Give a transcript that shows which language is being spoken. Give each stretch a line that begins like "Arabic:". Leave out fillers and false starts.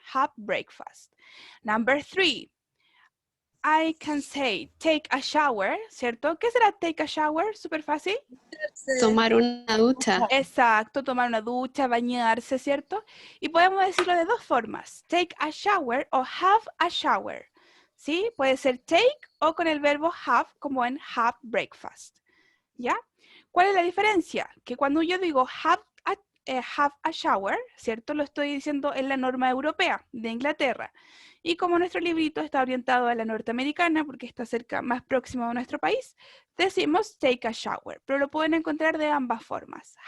English: Have breakfast. Number 3, I can say take a shower,
Spanish: ¿cierto? ¿Qué será
English: take a shower?
Spanish: Súper fácil. Tomar una ducha. Exacto, tomar una ducha, bañarse, ¿cierto? Y podemos decirlo de dos formas.
English: Take a shower o have a shower.
Spanish: ¿Sí? Puede ser take o con el verbo have, como en have breakfast. ¿Ya? ¿Cuál es la diferencia? Que cuando yo digo
English: have a shower,
Spanish: ¿cierto? Lo estoy diciendo en la norma europea de Inglaterra. Y como nuestro librito está orientado a la norteamericana, porque está cerca, más próximo a nuestro país, decimos take a shower, pero lo pueden encontrar de ambas formas.